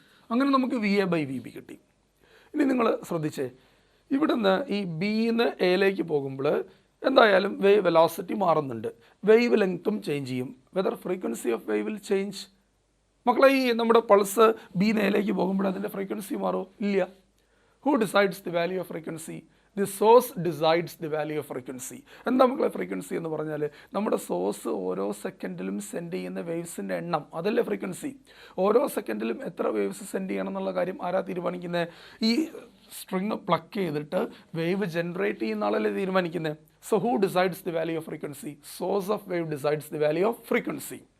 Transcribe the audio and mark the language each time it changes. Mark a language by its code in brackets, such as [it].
[ml] അങ്ങനെ നമുക്ക് VA/VB കിട്ടി. ഇനി നിങ്ങൾ ശ്രദ്ധിച്ചേ, ഇവിടുന്ന് ഈ ബിന്ന് എയിലേക്ക് പോകുമ്പോൾ എന്തായാലും വേവ് വെലോസിറ്റി മാറുന്നുണ്ട്, വേവ് ലെങ്ത്തും ചേഞ്ച് ചെയ്യും. [en] Whether frequency of wave will change? [ml] മക്കളെ ഈ നമ്മുടെ പൾസ് ബിന്ന് എയിലേക്ക് പോകുമ്പോൾ അതിൻ്റെ ഫ്രീക്വൻസി മാറുമോ? ഇല്ല. [en] Who decides the value of frequency? The source decides the value of frequency. [ml] എന്താ മക്കളെ ഫ്രീക്വൻസി എന്ന് പറഞ്ഞാൽ? നമ്മുടെ സോഴ്സ് ഓരോ സെക്കൻഡിലും സെൻഡ് ചെയ്യുന്ന വേവ്സിൻ്റെ എണ്ണം, അതല്ലേ ഫ്രീക്വൻസി. ഓരോ സെക്കൻഡിലും എത്ര വേവ്സ് സെൻഡ് ചെയ്യണം എന്നുള്ള കാര്യം ആരാ തീരുമാനിക്കുന്നത്? ഈ സ്ട്രിങ് പ്ലക്ക് ചെയ്തിട്ട് വേവ് ജനറേറ്റ് ചെയ്യുന്ന ആളല്ലേ തീരുമാനിക്കുന്നത്. [en] So who decides the value of frequency? Source of wave decides the value of frequency.